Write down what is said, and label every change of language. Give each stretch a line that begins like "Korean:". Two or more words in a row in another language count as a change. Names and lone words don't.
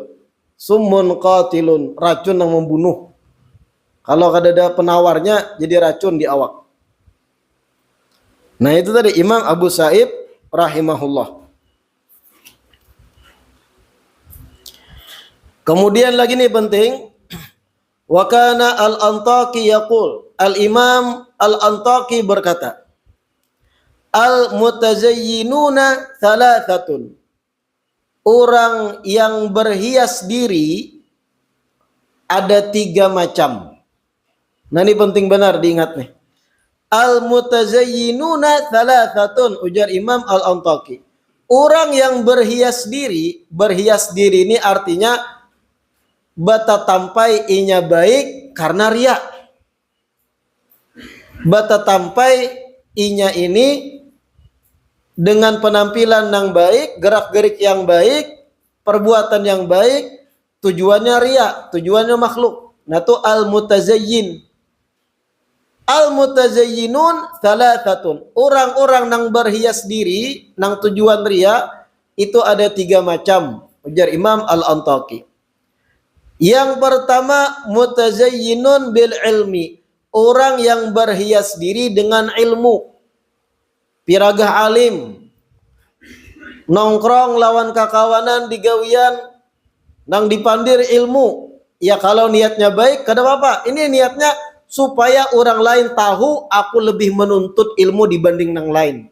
Arabic: سم قاتل,
Indonesian: racun yang membunuh. Kalau ada penawarnya jadi racun di awak. Nah itu tadi Imam Abu Sa'ib rahimahullah. Kemudian lagi nih penting.
Arabic: وكان الأنطاكي يقول.
Indonesian: Al-Imam al-Antaqi berkata,
Arabic: المتزينون ثلاثة.
Indonesian: Orang yang berhias diri ada 3 macam. Nah ini penting benar diingat nih.
Arabic: المتزينون ثلاثة,
Indonesian: ujar Imam Al-Antaqi. Orang yang berhias diri ini artinya
Banjar: bata tampai inya
Indonesian: baik karena ria.
Banjar: Bata tampai inya
Indonesian: ini dengan penampilan yang baik, gerak-gerik yang baik, perbuatan yang baik, tujuannya ria, tujuannya makhluk. Nah itu al-mutazayyin.
Arabic: المتزينون ثلاثة.
Indonesian: Orang-orang yang berhias diri, yang tujuan ria, itu ada 3 macam. Ujar Imam Al-Antaqi. Yang pertama,
Arabic: متزينون بالعلم.
Indonesian: Orang yang berhias diri dengan ilmu.
Banjar: Piragah alim. Nongkrong lawan kakawanan di gawian, nang dipandir ilmu.
Indonesian: Ya kalau niatnya baik,
Banjar: kada apa-apa.
Indonesian: Ini niatnya supaya orang lain tahu aku lebih menuntut ilmu dibanding yang lain.